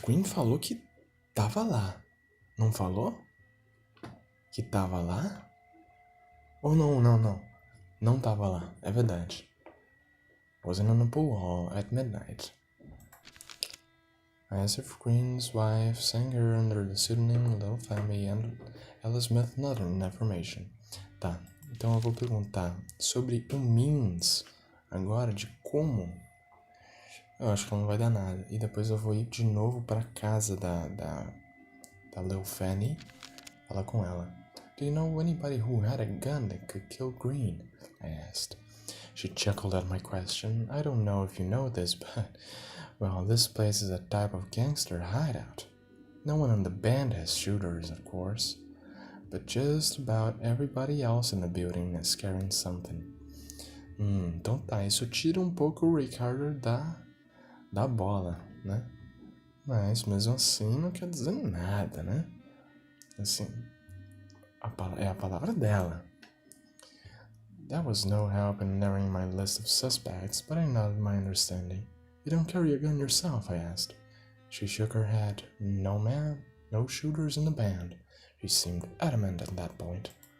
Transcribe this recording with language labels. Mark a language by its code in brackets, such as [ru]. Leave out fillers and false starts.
[pt] Green falou que tava lá. Não falou? Que tava lá? Ou não. Não tava lá, é verdade. [en] Wasn't in the pool hall at midnight. I asked if Green's wife sang her under the pseudonym Little Family and Ella Smith Northern information. [pt] Tá, então eu vou perguntar sobre o means agora, de como. Eu acho que não vai dar nada. E depois eu vou ir de novo pra casa da Little Fanny, falar com ela. [en] Do you know anybody who had a gun that could kill Green? I asked. She chuckled at my question. I don't know if you know this, but, well, this place is a type of gangster hideout. No one in the band has shooters, of course, but just about everybody else in the building is carrying something. [pt] Então tá, isso tira um pouco o Ray Carter da bola, né? Mas mesmo assim não quer dizer nada, né? Assim, é a palavra dela. [en] That was no help in narrowing my list of suspects, but I nodded my understanding. You don't carry a gun yourself? I asked. She shook her head. No, ma'am. No shooters in the band. She seemed adamant at that point.